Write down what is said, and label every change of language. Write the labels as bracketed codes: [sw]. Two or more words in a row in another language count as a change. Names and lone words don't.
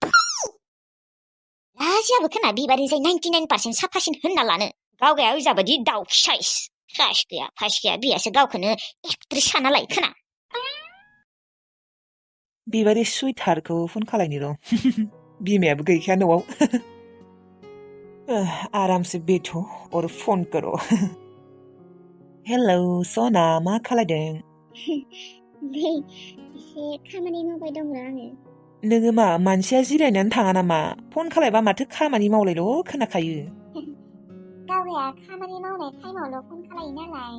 [brx] लाजियाबो खोना बिबारिनिफ्राय 99% साफासिन होनना लानो गावगाया ओजाबादि दाउखि साइस फास गैया बियासो गावखौनो एक्ट्रेस साना लायो खोना बिबारि सुइटारखौ फन खालायनि र' बिमायाबो गैखाया न'आव [hi] आराम से बैठो और फोन करो [brx] हेलौ सना मा खालायदों नै एसे खामानि मावबाय दं आङो नोङो मा मानसिया जिरायनानै थाङा नामा फन खालायबा माथो खामानि मावलायल' खोनाखायो गावगाया खामानि मावनाय टाइमावल' फन खालायो नालाय